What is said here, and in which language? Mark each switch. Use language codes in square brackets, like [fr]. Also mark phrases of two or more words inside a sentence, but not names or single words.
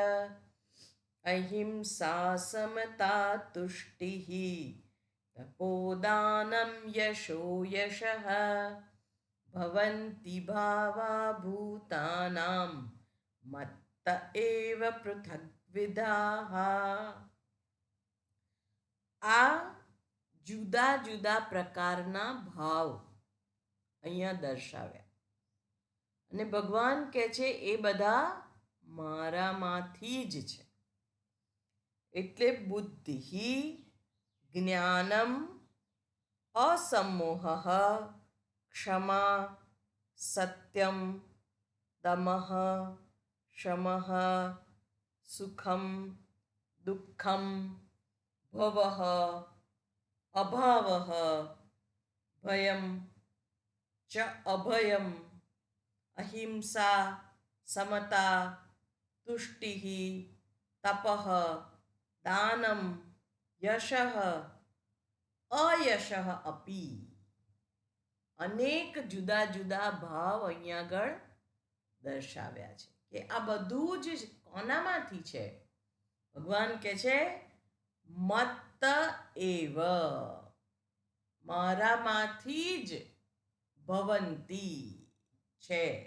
[sa] अहिंसा समता तुष्टिः तपोदानं यशो यशः भवन्ति भावा भूतानां मत् एव पृथग्विधाः. [gu] આ જુદા જુદા પ્રકારના ભાવ અહીંયા દર્શાવ્યા અને ભગવાન કહે છે એ બધા મારામાંથી જ છે. [sa] એટલે बुद्धि ज्ञानम असमोह क्षमा सत्यम दमः शमः सुखं दुःखं भवः अभावः भयं च अभयं अहिंसा समता तुष्टिः तपः दानं यशः अयशः अपि. [gu] અનેક જુદા જુદા ભાવ અહીંયા આગળ દર્શાવ્યા છે કે આ બધું જ કોનામાંથી છે. ભગવાન કહે છે [sa] मत एव, [gu] મારામાંથી જ ભવંતી છે.